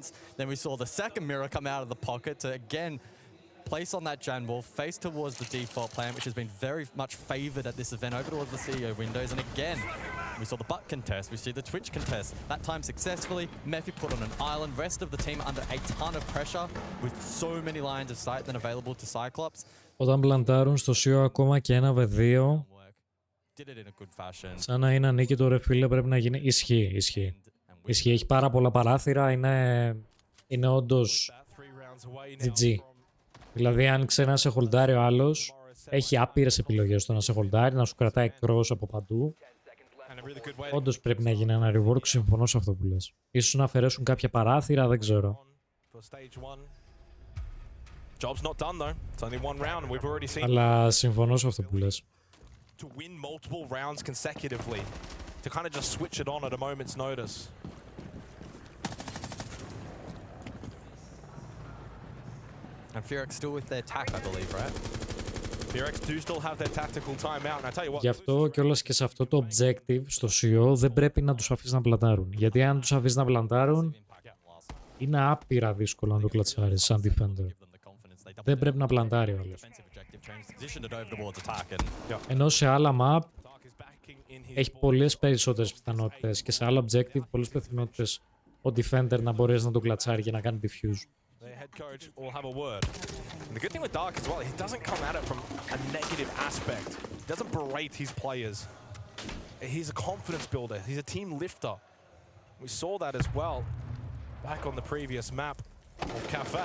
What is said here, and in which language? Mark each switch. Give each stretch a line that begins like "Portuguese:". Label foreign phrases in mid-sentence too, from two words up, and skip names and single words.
English: Then we saw the second mirror come out of the pocket to again place on that Jan wall, face towards the default plan, which has been very much favored at this event over towards the CEO windows. And again, we saw the butt contest, we see the Twitch contest. That time successfully, Mephi put on an island, rest of the team under a ton of pressure with so many lines of sight then available to Cyclops.
Greek: Όταν πλαντάρουν στο CEO ακόμα και 1v2, σαν να είναι ανίκητο ρε φίλε, πρέπει να γίνει. Ισχύει, ισχύει. Ισχύει, έχει πάρα πολλά παράθυρα, είναι όντως GG. Δηλαδή, αν ξέρει να σε χολντάρει ο άλλος, έχει άπειρες επιλογές στο να σε χολντάρει, να σου κρατάει cross από παντού. Όντως πρέπει να γίνει ένα rework, συμφωνώ σε αυτό που λες. Ίσως να αφαιρέσουν κάποια παράθυρα, δεν ξέρω. Αλλά συμφωνώ σε αυτό που λες.
English: And FearX still with their tack, I believe, right? FearX do still have their tactical timeout, and I tell you what.
Greek: Γι' αυτό κιόλας και σε αυτό το objective στο CEO δεν πρέπει να τους αφήσεις να πλαντάρουν. Γιατί αν τους αφήσεις να πλαντάρουν, είναι άπειρα δύσκολο να το κλατσάρεις σαν defender. Δεν πρέπει να πλαντάρει ο άλλος. Ενώ σε άλλα map έχει πολλές περισσότερες πιθανότητες και σε άλλα objective πολλές πιθανότητες ο defender να μπορέσει να το κλατσάρει και να κάνει diffuse.
English: Their head coach will have a word. And the good thing with Dark as well, he doesn't come at it from a negative aspect. He doesn't berate his players. He's a confidence builder. He's a team lifter. We saw that as well back on the previous map of Cafe.